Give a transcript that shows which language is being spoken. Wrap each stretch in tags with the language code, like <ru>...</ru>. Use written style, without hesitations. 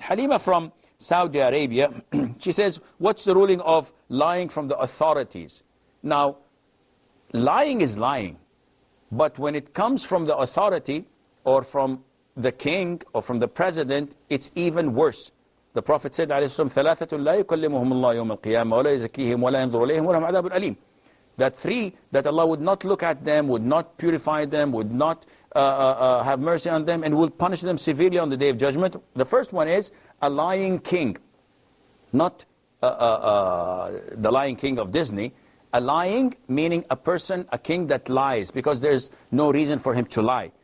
<en>Halima from Saudi Arabia, she says, what's the ruling of lying from the authorities? Now, lying is lying. But when it comes from the authority or from the king or from the president, it's even worse. The Prophet said,</en> <ar>ثَلَاثَةٌ لَا يُكَلِّمُهُمُ اللَّهُ يَوْمَ الْقِيَامَةِ وَلَا يَزَكِّيهِمْ وَلَا يَنْظُرُ إِلَيْهِمْ وَلَهُمْ عَذَابٌ أَلِيمٌ.</ar> <en>That three, that Allah would not look at them, would not purify them, would not have mercy on them, and will punish them severely on the Day of Judgment. The first one is a lying king. Not the Lion King of Disney. A lying meaning a person, a king that lies, because there's no reason for him to lie.</en>